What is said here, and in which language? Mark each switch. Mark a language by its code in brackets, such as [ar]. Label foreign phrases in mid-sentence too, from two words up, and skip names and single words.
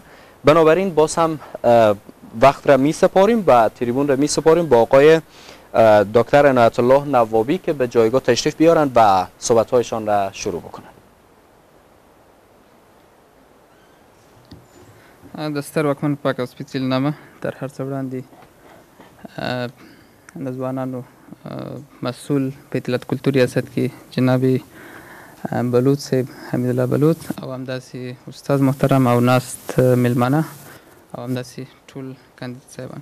[fa] بنابراین باز هم وقت را می سپاریم و تریبون را می سپاریم با آقای دکتر عنایت الله نوابی که به جایگاه تشریف بیارند و صحبت‌هایشان را شروع بکنند. [ps] دستر واکمن پاک او سپیڅلي نامه در هر څه وړاندې د ځوانانو مسؤل په اطلاعات کلتور ریاست کې جناب بلوچ صاحب حمید الله بلوچ او همداسې استاد محترم او ناست میلمانه او همداسې ټول کاندید صاحبان.